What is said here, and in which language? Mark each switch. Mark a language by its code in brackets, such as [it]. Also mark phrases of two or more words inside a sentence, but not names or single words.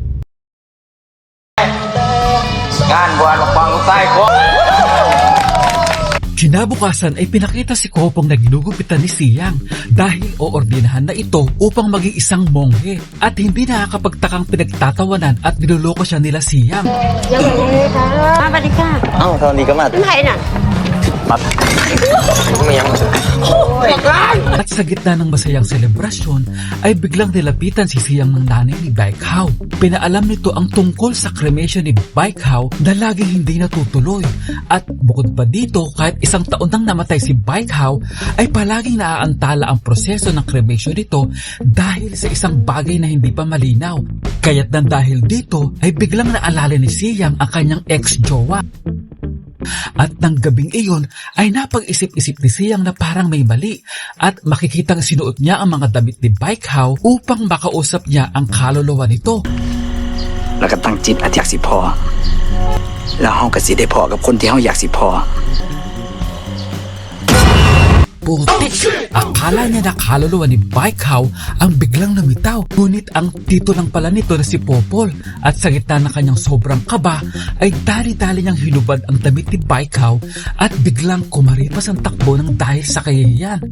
[tl] Kinabukasan ay pinakita si Kopong na ginugupitan ni Siyang dahil oordinahan na ito upang maging isang monghe at hindi nakakapagtakang pinagtatawanan at niloloko siya nila Siyang. [th] มาสวัสดีค่ะ สวัสดีก็มา เป็นใครน่ะ ไม่ยัง [tl] At sa gitna ng masayang selebrasyon ay biglang nilapitan si Siyang ng nanay ni Baik Hao. Pinaalam nito ang tungkol sa cremation ni Baik Hao na laging hindi natutuloy. At bukod pa dito, kahit isang taon nang namatay si Baik Hao ay palaging naaantala ang proseso ng cremation nito dahil sa isang bagay na hindi pa malinaw. Kaya't nang dahil dito ay biglang naalala ni Siyang ang kanyang ex-jowa. At ng gabing iyon ay napag-isip-isip ni Siyang na parang may mali at makikitang sinuot niya ang mga damit ni Baik Hao upang makausap niya ang kaluluwa nito. [tts] แล้วก็ตั้งจิตอยากสิพอแล้วเฮาก็สิได้พอกับคนที่เฮาอยากสิพอ [tl] Putik! Akala niya na kaluluwa ni Baik Hao ang biglang lumitaw. Ngunit ang tito lang pala nito na si Popol. At sa gitna ng kanyang sobrang kaba ay dali-dali niyang hinubad ang damit ni Baik Hao at biglang kumaripas ang takbo ng dahil sa kahihiyan.